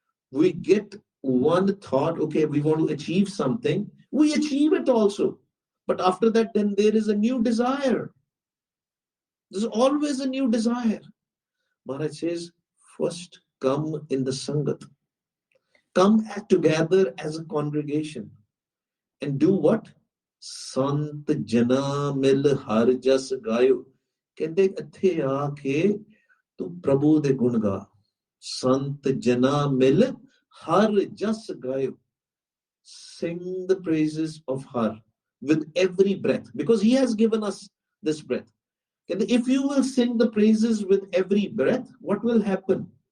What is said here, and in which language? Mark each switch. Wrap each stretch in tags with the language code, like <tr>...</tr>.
<en>We get one thought, okay, we want to achieve something, we achieve it also. But after that, then there is a new desire. There's always a new desire. Maharaj says, first come in the Sangat. Come together as a congregation. And do what?</en> <pa>ਸੰਤ ਜਨਾ ਮਿਲ ਹਰ ਜਸ ਗਾਇਓ, ਕਹਿੰਦੇ ਇੱਥੇ ਆ ਕੇ ਤੂੰ ਪ੍ਰਭੂ ਦੇ ਗੁਣ ਗਾ। ਸੰਤ ਜਨਾ ਮਿਲ ਹਰ ਜਸ ਗਾਇਓ,</pa> <en>sing the praises of her with every breath, because he has given us this breath. And if you will sing the praises with every breath, what will happen?</en>